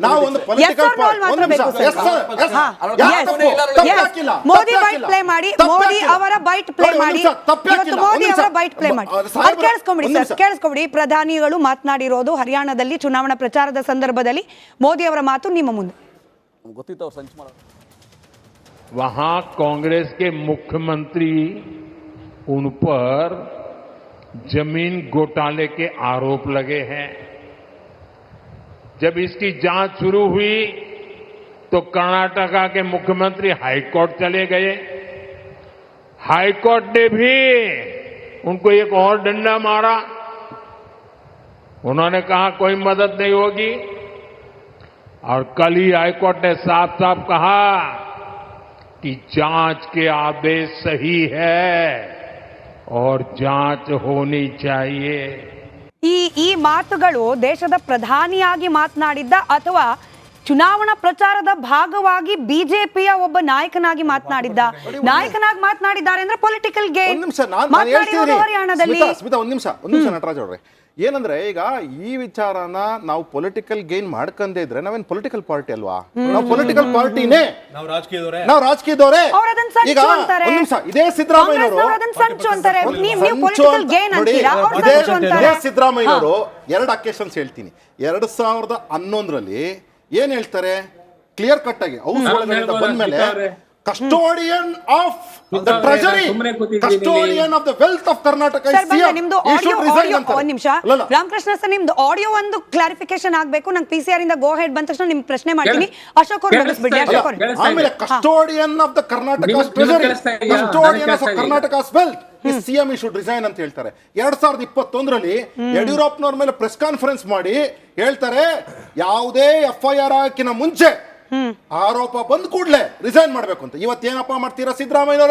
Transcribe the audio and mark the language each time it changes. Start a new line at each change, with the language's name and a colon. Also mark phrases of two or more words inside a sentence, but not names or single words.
Kannada: ಮೋದಿ ಬೈಟ್ ಪ್ಲೇ ಮಾಡಿ, ಮೋದಿ ಅವರ ಬೈಟ್ ಪ್ಲೇ ಮಾಡಿ, ಮೋದಿ ಅವರ ಬೈಟ್ ಪ್ಲೇ ಮಾಡಿ. ಅದು ಕೇಳಿಸ್ಕೊಂಬಿಡಿ ಸರ್, ಕೇಳಿಸ್ಕೊಂಬಿಡಿ. ಪ್ರಧಾನಿಗಳು ಮಾತನಾಡಿರೋದು ಹರಿಯಾಣದಲ್ಲಿ ಚುನಾವಣಾ ಪ್ರಚಾರದ ಸಂದರ್ಭದಲ್ಲಿ. ಮೋದಿ ಅವರ ಮಾತು ನಿಮ್ಮ ಮುಂದೆ.
Hindi: वहां कांग्रेस के मुख्यमंत्री उन पर जमीन घोटाले के आरोप लगे हैं। जब इसकी जांच शुरू हुई तो कर्नाटका के मुख्यमंत्री हाईकोर्ट चले गए। हाईकोर्ट ने भी उनको एक और डंडा मारा। उन्होंने कहा कोई मदद नहीं होगी, और कल ही हाईकोर्ट ने साफ साफ कहा कि जांच के आदेश सही है और जांच होनी चाहिए।
Kannada: ಈ ಮಾತುಗಳು ದೇಶದ ಪ್ರಧಾನಿಯಾಗಿ ಮಾತನಾಡಿದ್ದ ಅಥವಾ ಚುನಾವಣಾ ಪ್ರಚಾರದ ಭಾಗವಾಗಿ ಬಿಜೆಪಿಯ ಒಬ್ಬ ನಾಯಕನಾಗಿ ಮಾತನಾಡಿದ್ದ? ನಾಯಕನಾಗಿ ಮಾತನಾಡಿದ್ದಾರೆ ಅಂದ್ರೆ
English: political game.
Kannada: ಹರಿಯಾಣದಲ್ಲಿ ಒಂದ್ ನಿಮಿಷ ನಟರಾಜ್ ಅವ್ರೆ, ಏನಂದ್ರೆ ಈಗ ಈ ವಿಚಾರನ ನಾವು
English: political gain
Kannada: ಮಾಡ್ಕೊಂಡೇ ಇದ್ರೆ ನಾವೇನ್
English: political party
Kannada: ಅಲ್ವಾ? ನಾವು
English: political partyನೇ,
Kannada: ನಾವು ರಾಜಕೀಯದವರೇ. ಈಗ ಒಂದ್ ನಿಮಿಷ, ಇದೇ ಸಿದ್ದರಾಮಯ್ಯನವರು ಎರಡು ಅಕೇಶನ್ಸ್ ಹೇಳ್ತೀನಿ. 2011ರಲ್ಲಿ ಏನ್ ಹೇಳ್ತಾರೆ
English: clear cut
Kannada: ಆಗಿ, ಹೌಸ್ ಒಳಗಡೆ ಬಂದ್ಮೇಲೆ
English: custodian of the treasury, custodian of the wealth of Karnataka is CM. He should resign ಅಂತ.
Kannada: ಒಂದು ನಿಮಿಷ ರಾಮಕೃಷ್ಣ ಸರ್, ನಿಮ್ದು ಆಡಿಯೋ ಒಂದು ಕ್ಲಾರಿಫಿಕೇಶನ್ ಆಗಬೇಕು. ನಂಗೆ PCR ಇಂದ
English: go ahead
Kannada: ಬಂದ ತಕ್ಷಣ ನಿಮ್ಗೆ ಪ್ರಶ್ನೆ ಮಾಡ್ತೀನಿ. ಅಶೋಕ್ ಅವರು ಮುಗಿಸ್ಬಿಡಿ.
English: ಆಮೇಲೆ custodian of the Karnataka treasury, custodian of Karnataka's wealth is CM, he should resign
Kannada: ಅಂತ ಹೇಳ್ತಾರೆ. 2021ರಲ್ಲಿ ಯಡಿಯೂರಪ್ಪನವ್ರ ಮೇಲೆ
English: press conference
Kannada: ಮಾಡಿ ಹೇಳ್ತಾರೆ, ಯಾವುದೇ FIR ಹಾಕಿನ ಮುಂಚೆ ಆರೋಪ ಬಂದ ಕೂಡಲೇ ರಿಸೈನ್ ಮಾಡ್ಬೇಕು ಅಂತ. ಇವತ್ತೇನಪ್ಪ ಮಾಡ್ತೀರಾ ಸಿದ್ದರಾಮಯ್ಯನವರೇ?